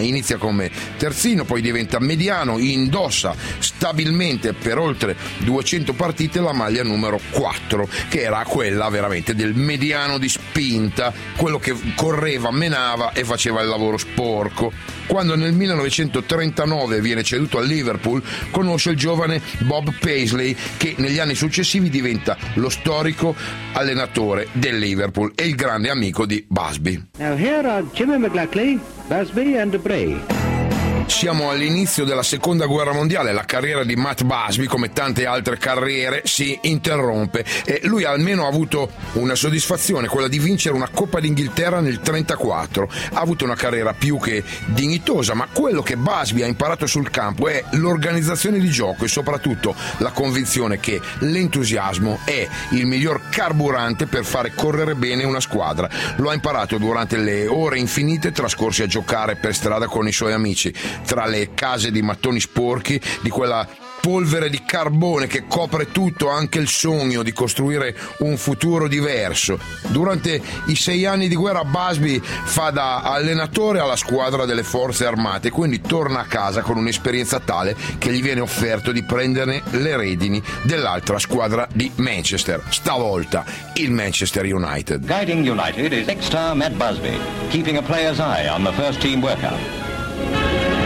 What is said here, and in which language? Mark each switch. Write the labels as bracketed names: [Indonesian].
[Italian] Inizia come terzino, poi diventa mediano, indossa stabilmente per oltre 200 partite la maglia numero 4, che era quella veramente del mediano di spinta, quello che correva, menava e faceva il lavoro sporco. Quando nel 1939 viene ceduto a Liverpool, conosce il giovane Bob Paisley, che negli anni successivi diventa lo storico allenatore del Liverpool e il grande amico di Busby. [English] Now here are Jimmy McLaughlin, Busby and Bray. [Italian] Siamo all'inizio della Seconda Guerra Mondiale. La carriera di Matt Busby, come tante altre carriere, si interrompe, e lui almeno ha avuto una soddisfazione, quella di vincere una Coppa d'Inghilterra nel 1934. Ha avuto una carriera più che dignitosa, ma quello che Busby ha imparato sul campo è l'organizzazione di gioco e soprattutto la convinzione che l'entusiasmo è il miglior carburante per fare correre bene una squadra. Lo ha imparato durante le ore infinite trascorse a giocare per strada con i suoi amici, tra le case di mattoni sporchi, di quella polvere di carbone che copre tutto, anche il sogno di costruire un futuro diverso. Durante i 6 anni di guerra Busby fa da allenatore alla squadra delle forze armate, quindi torna a casa con un'esperienza tale che gli viene offerto di prenderne le redini dell'altra squadra di Manchester, stavolta il Manchester United. [English] Guiding United is ex-star Matt Busby, keeping a player's eye on the first team workout.